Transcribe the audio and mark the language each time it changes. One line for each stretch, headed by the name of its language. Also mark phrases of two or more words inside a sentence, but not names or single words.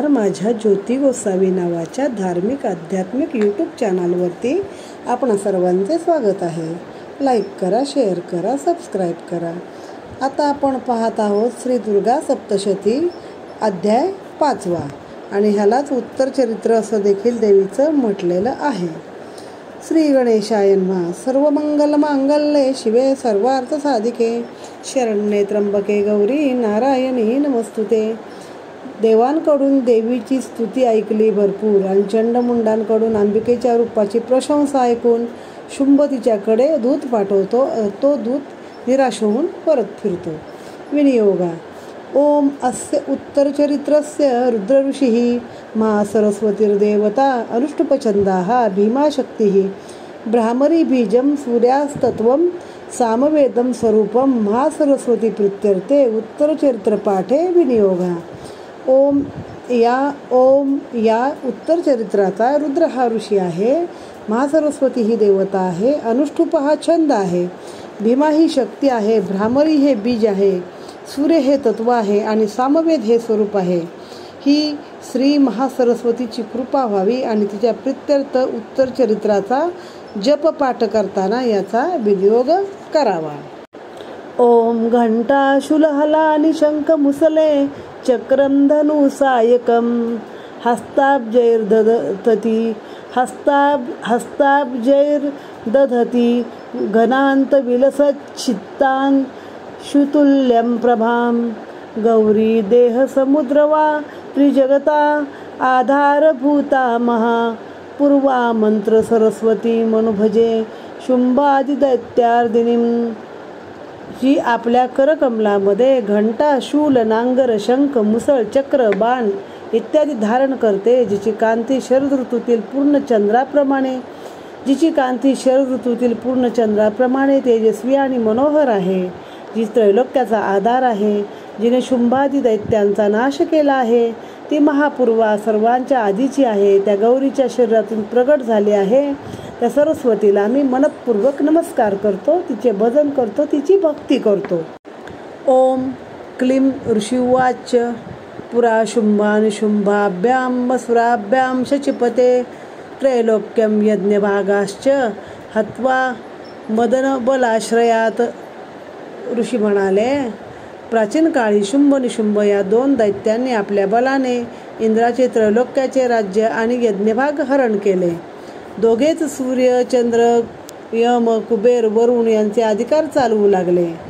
Marathi: माझ्या ज्योती गोसावी नावाच्या धार्मिक आध्यात्मिक यूट्यूब चॅनलवरती आपण सर्वांचे स्वागत आहे. लाईक करा, शेअर करा, सबस्क्राईब करा. आता आपण पाहत आहोत श्री दुर्गा सप्तशती अध्याय 5वा आणि ह्यालाच उत्तर चरित्र असं देखील देवीचं म्हटलेलं आहे.
Sanskrit: श्री गणेशाय नमः. सर्वमंगल मांगल्ये शिवे सर्वार्थ साधिके शरण्ये त्र्यंबके गौरी नारायणी नमस्तुते.
Marathi: देवांकडून देवीची स्तुती ऐकली भरपूर आणि चंडमुंडांकडून अंबिकेच्या रूपाची प्रशंसा ऐकून शुंभ तिच्याकडे दूत पाठवतो. तो दूत निराश होऊन परत फिरतो.
Sanskrit: विनियोगा. ओम अस्य उत्तरचरित्रस्य रुद्र ऋषिः महासरस्वतीर्देवता अनुष्टुपछन्दाः भीमाशक्तिः ब्राह्मरी बीजं सूर्यास्तत्वं सामवेदं स्वरूपं महासरस्वती प्रीत्यर्थे उत्तरचरित्रपाठे विनियोगा.
Marathi: ओम या उत्तर चरित्राचा रुद्र हा ऋषी आहे, महासरस्वती ही देवता आहे, अनुष्टुप हा छंद आहे, भीमा ही शक्ती आहे, भ्रामरी हे बीज आहे, सूर्य हे तत्व आहे आणि सामवेद हे स्वरूप आहे. ही श्री महासरस्वतीची कृपा व्हावी आणि तिच्या प्रीत्यर्थ उत्तर चरित्राचा जप पाठ करताना याचा विनियोग करावा.
Sanskrit: ओम घंटा शूलहलानि शंख मुसले चक्रम धनु सायकम हस्ताब्जैर्दधती घनांत विलसच्चित्तां शुतुल्यं प्रभां गौरी देह समुद्र वा त्रिजगता आधारभूता महा पूर्वा मंत्र सरस्वती मनुभजे शुंभादिदैत्यार्दिनीं.
Marathi: जी आपल्या करकमलामध्ये घंटा, शूल, नांगर, शंख, मुसळ, चक्र, बाण इत्यादी धारण करते, जिची कांती शरद ऋतूतील पूर्ण चंद्राप्रमाणे तेजस्वी आणि मनोहर आहे, जी त्रैलोक्याचा आधार आहे, जिने शुंभादी दैत्यांचा नाश केला आहे, ती महापूर्वा सर्वांच्या आधीची आहे, त्या गौरीच्या शरीरातून प्रगट झाली आहे. त्या सरस्वतीला मी मनपूर्वक नमस्कार करतो, तिचे भजन करतो, तिची भक्ती करतो.
Sanskrit: ओम क्लीं ऋषिवाच. पुरा शुंभानिशुंभाभ्यां वसुराभ्यां शचिपते त्रैलोक्यं यज्ञभागाश्च हत्वा मदनबलाश्रयात.
Marathi: ऋषी म्हणाले, प्राचीन काळी शुंभ निशुंभ या दोन दैत्यांनी आपल्या बलाने इंद्राचे त्रैलोक्याचे राज्य आणि यज्ञभाग हरण केले. दोघेच सूर्य, चंद्र, यम, कुबेर, वरुण यांचे अधिकार चालवू लागले.